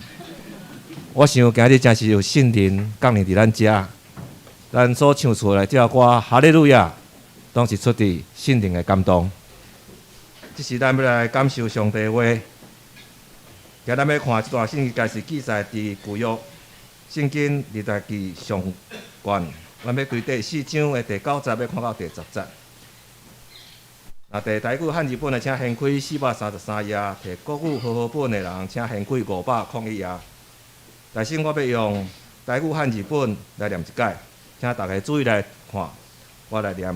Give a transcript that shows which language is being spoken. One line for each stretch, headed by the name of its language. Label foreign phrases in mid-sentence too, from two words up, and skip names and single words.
Min Nan Chinese: 我想今日真是有圣灵降临伫咱遮，咱所唱出来这歌哈利路亚，拢是出自圣灵的感动。这是咱要来感受上帝的话。今咱要看这段圣经，该是记载伫旧约圣经历代记上卷，咱要规第4章的第9节，要看到第10节。第台语汉字本的，请掀开433页；摕国语和合本的人，请掀开501页。但是我要用台语汉字本来念一解，请大家注意来看，我来念。